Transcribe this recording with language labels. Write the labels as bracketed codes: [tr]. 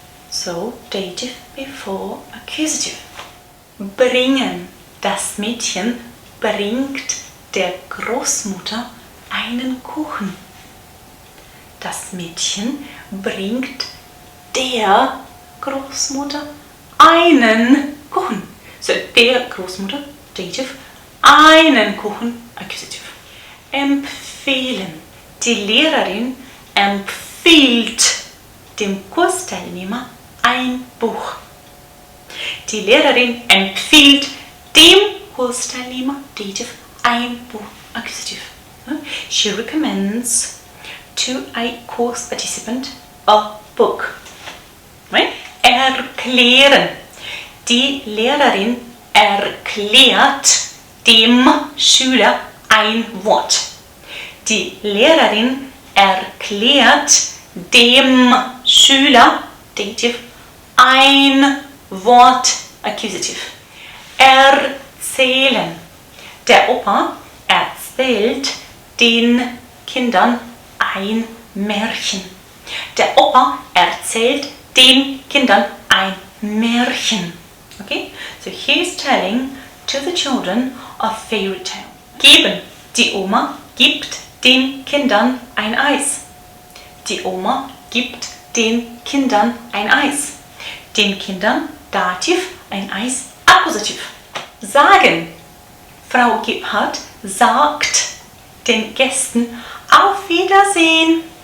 [en] So, dative before accusative. [de] Bringen, das Mädchen bringt der Großmutter einen Kuchen. Das Mädchen bringt der Großmutter einen Kuchen. So, der Großmutter, dative, einen Kuchen, accusative. Empfehlen. Die Lehrerin empfiehlt dem Kursteilnehmer ein Buch. Die Lehrerin empfiehlt dem Kursteilnehmer, dative, ein Buch, accusative. [en] She recommends to a course participant a book. Right? Erklären. [de] Die Lehrerin erklärt dem Schüler ein Wort. Die Lehrerin erklärt dem Schüler, dative, ein Wort, accusative. Erzählen. Der Opa erzählt den Kindern ein Märchen. Der Opa erzählt den Kindern ein Märchen. [en] Okay? So he is telling to the children a fairy tale. [de] Geben. Die Oma gibt den Kindern ein Eis. Die Oma gibt den Kindern ein Eis. Den Kindern, dativ, ein Eis, akkusativ. Sagen. Frau Gebhardt sagt den Gästen auf Wiedersehen.